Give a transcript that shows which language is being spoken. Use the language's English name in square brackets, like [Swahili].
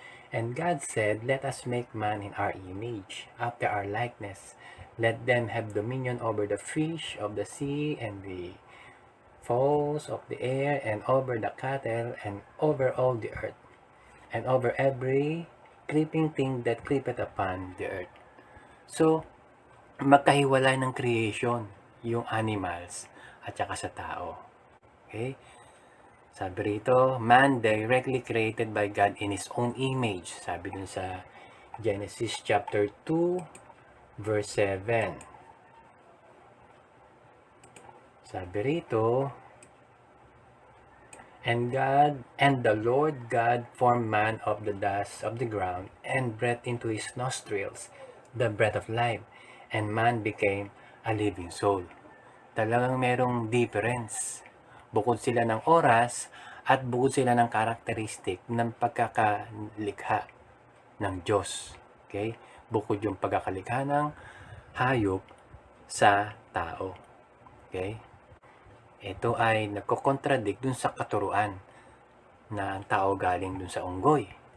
[English] And God said, let us make man in our image, after our likeness. Let them have dominion over the fish of the sea and the fowls of the air and over the cattle and over all the earth and over every creeping thing that creepeth upon the earth. [Filipino] So, magkahiwalay ng creation yung animals at saka sa tao. Okay? Sabi rito, [English] man directly created by God in His own image. [Filipino] Sabi dun sa Genesis chapter 2, verse 7. Sabi rito, [English] and the Lord God formed man of the dust of the ground and breathed into his nostrils the breath of life, and man became a living soul. [Filipino] Talagang merong difference. Bukod sila ng oras at bukod sila ng karakteristik ng pagkakalikha ng Diyos. Okay? Bukod yung pagkakalikha ng hayop sa tao. Okay? Ito ay nagko-contradict dun sa katuruan na ang tao galing dun sa unggoy.